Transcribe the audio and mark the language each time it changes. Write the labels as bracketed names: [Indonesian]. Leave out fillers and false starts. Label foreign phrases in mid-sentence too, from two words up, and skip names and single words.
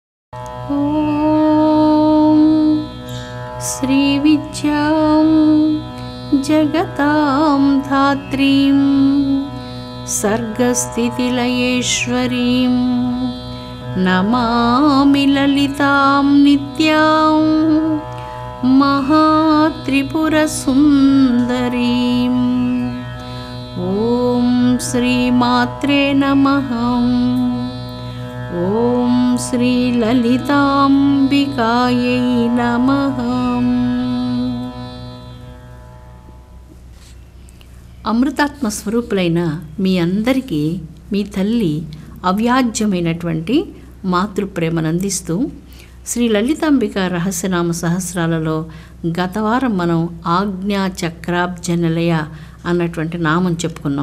[Sanskrit] ॐ श्रीविद्यां जगतां धात्रीं सर्गस्थितिलयेश्वरीं नमामि ललितां नित्यां महात्रिपुरसुन्दरीम्। ॐ श्रीमात्रे नमः। ఓం శ్రీ లలితాంబికాయై నమః. [Telugu] అమృతాత్మ స్వరూపులైన మీ అందరికీ మీ తల్లి అవ్యాజ్యమైనటువంటి మాతృప్రేమను అందిస్తూ శ్రీ లలితాంబిక రహస్యనామ సహస్రాలలో గత వారం మనం ఆజ్ఞా చక్రాబ్జనిలయ అన్నటువంటి నామం చెప్పుకున్నాం.